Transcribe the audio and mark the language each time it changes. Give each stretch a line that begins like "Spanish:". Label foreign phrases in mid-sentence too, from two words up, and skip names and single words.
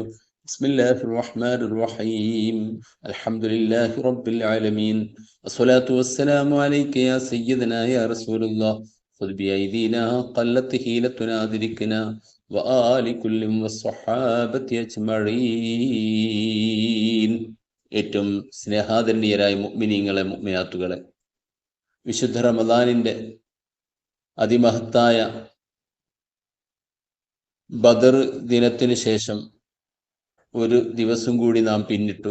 Arabic: بسم الله الرحمن الرحيم. الحمد لله رب العالمين، والصلاة والسلام عليك يا سيدنا يا رسول الله. خذ بأيدينا قلت حيلتنا أدركنا وآل كل والصحابة أجمعين.
Malayalam: ഏറ്റവും സ്നേഹാദരണീയരായ മുഅ്മിനീങ്ങളെ മുഅ്മിനാത്തുകളെ, വിശുദ്ധ റമദാനിൻ്റെ അതിമഹത്തായ ബദർ ദിനത്തിന് ശേഷം ഒരു ദിവസം കൂടി നാം പിന്നിട്ടു.